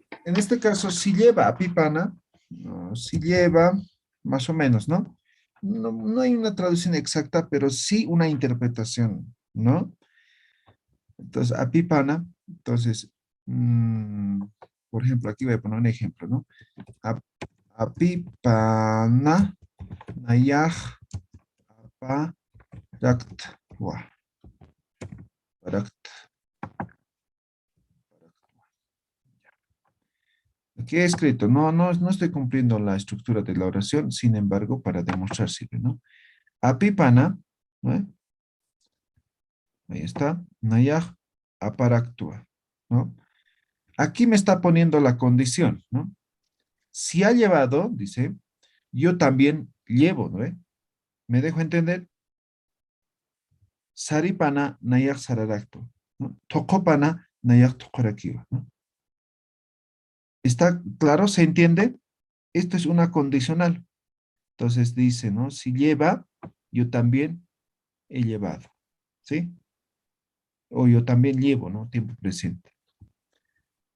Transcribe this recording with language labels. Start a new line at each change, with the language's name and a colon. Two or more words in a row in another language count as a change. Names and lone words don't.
Spanish: en este caso, si lleva apipana, no, si lleva, más o menos, ¿no? No hay una traducción exacta, pero sí una interpretación, ¿no? Entonces, apipana, entonces, por ejemplo, aquí voy a poner un ejemplo, ¿no?
Aymara: Ap- Apipana, nayaj, aparactwa, paractwa.
Spanish: Aquí he escrito, no estoy cumpliendo la estructura de la oración, sin embargo, para demostrar sirve, ¿no? Apipana, ¿no? Ahí está,
Aymara: nayaj, aparactúa,
Spanish: ¿no? Aquí me está poniendo la condición, ¿no? Si ha llevado, dice, yo también llevo, ¿no? ¿Me dejo entender?
Aymara: Saripana, nayaj sararacto, ¿no? Tokopana, nayaj tokorakiwa,
Spanish: ¿no? ¿Está claro? ¿Se entiende? Esto es una condicional. Entonces dice, ¿no? Si lleva, yo también he llevado, ¿sí? O yo también llevo, ¿no? Tiempo presente.